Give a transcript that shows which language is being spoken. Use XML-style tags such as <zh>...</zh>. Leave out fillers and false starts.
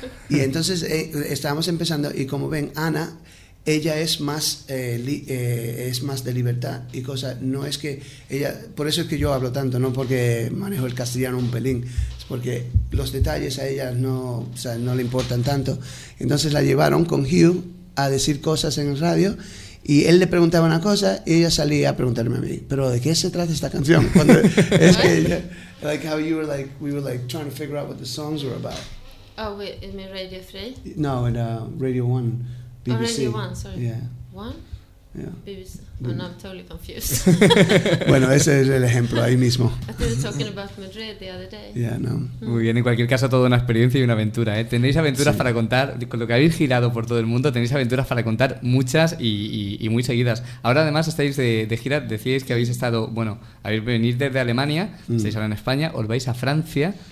<es>Y entonces estábamos empezando, y como ven, Ana, ella es más es más de libertad y cosa, no es que ella, por eso es que yo hablo tanto, no porque manejo el castellano un pelín, es porque los detalles a ella no, o sea, no le importan tanto. Entonces la llevaron con Hugh a decir cosas en el radio. Y él le preguntaba una cosa y ella salía a preguntarme a mí, pero ¿de qué se trata esta canción? Cuando es que ella,</es> <en>like how you were like, we were like trying to figure out what the songs were about. Oh, wait, in Radio 3? No, in Radio 1, BBC. Oh, Radio 1, sorry. Yeah. 1? Yeah. BBC. Oh, no, I'm totally confused.</en> <es>Bueno, ese es el ejemplo ahí mismo.</es> <en>I thought you were talking about Madrid the other day. Yeah, no.</en> <es>Muy bien, en cualquier caso, toda una experiencia y una aventura, ¿eh? Tenéis aventuras, sí, para contar, con lo que habéis girado por todo el mundo, tenéis aventuras para contar muchas y muy seguidas. Ahora además estáis de gira, decíais que habéis estado, bueno, habéis venido desde Alemania, estáis ahora en España, os vais a Francia.</es>